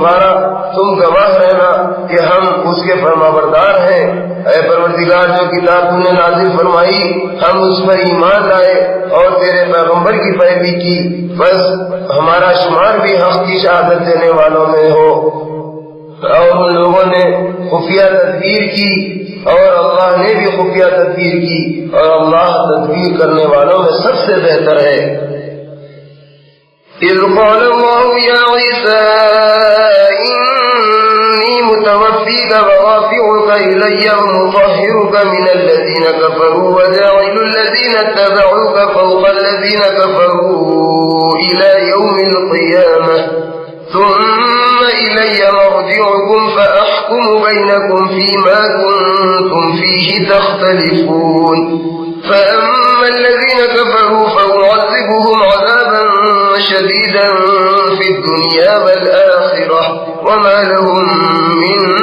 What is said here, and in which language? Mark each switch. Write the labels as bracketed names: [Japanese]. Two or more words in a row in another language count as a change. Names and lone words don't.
[Urdu] گواہ رہنا کہ ہم اس کے فرمانبردار ہیں اے پروردگار جو کتاب تم نے نازل فرمائی ہم اس پر ایمان لائے اور تیرے پیغمبر کی پیروی کی بس ہمارا شمار بھی حق کی شہادت دینے والوں میں ہو اور ان لوگوں نے خفیہ تدبیر کی और अल्लाह ने भी खुफिया तदबीर की, और अल्लाह तदबीर करने वालों में सबसे बेहतर है। [Arabic] إذ قال الله يا عيسى إني متوفيك ورافعك إلي و مطهرك من الذين كفروا وجاعل الذين اتبعوك فوق الذين كفروا إلى يوم القيامة ثم إلي مرجعكم فأحكم بينكم فيما كنتم فيه تختلفون فأما الذين كفروا فأعذبهم عذابا شديدا في الدنيا والآخرة وما لهم من